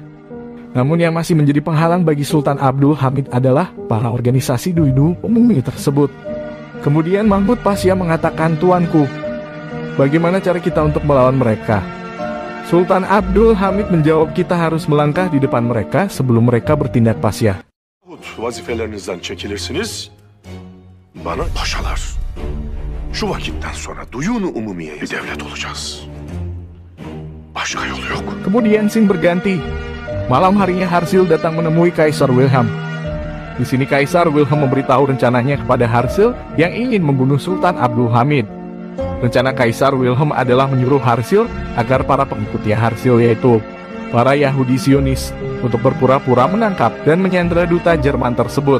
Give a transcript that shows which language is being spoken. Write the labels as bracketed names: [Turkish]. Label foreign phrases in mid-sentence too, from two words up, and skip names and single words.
[Indonesian] Namun yang masih menjadi penghalang bagi Sultan Abdul Hamid adalah para organisasi Duinu Umayyah tersebut. Kemudian Mahmud Pasha mengatakan, "Tuanku, bagaimana cara kita untuk melawan mereka?" Sultan Abdul Hamid menjawab, "Kita harus melangkah di depan mereka sebelum mereka bertindak." [Turkish] Pasha, Vazifelerinizden çekilirsiniz. Bana paşalar. Şu vakitten sonra Duyun-u Umumiye bir devlet olacağız. Başka yolu yok. [Indonesian] Kemudian scene berganti. Malam harinya Harsil datang menemui Kaisar Wilhelm. Di sini Kaisar Wilhelm memberitahu rencananya kepada Harsil yang ingin membunuh Sultan Abdul Hamid. Rencana Kaisar Wilhelm adalah menyuruh Harsil agar para pengikutnya Harsil, yaitu para Yahudi Zionis, untuk berpura-pura menangkap dan menyandera duta Jerman tersebut.